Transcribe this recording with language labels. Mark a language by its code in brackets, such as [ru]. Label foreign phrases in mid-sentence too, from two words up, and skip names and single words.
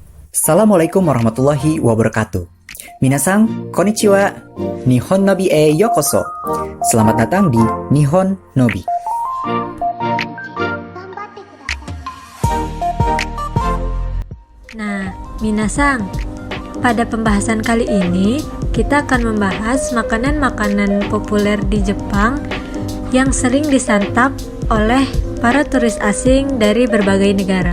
[ar] السلام عليكم ورحمة الله وبركاته. [ja] 皆さん、こんにちは。Nihon Nobi へようこそ. [id] Selamat datang di Nihon Nobi. Nah, minasan, pada pembahasan kali ini kita akan membahas makanan-makanan populer di Jepang yang sering disantap oleh para turis asing dari berbagai negara.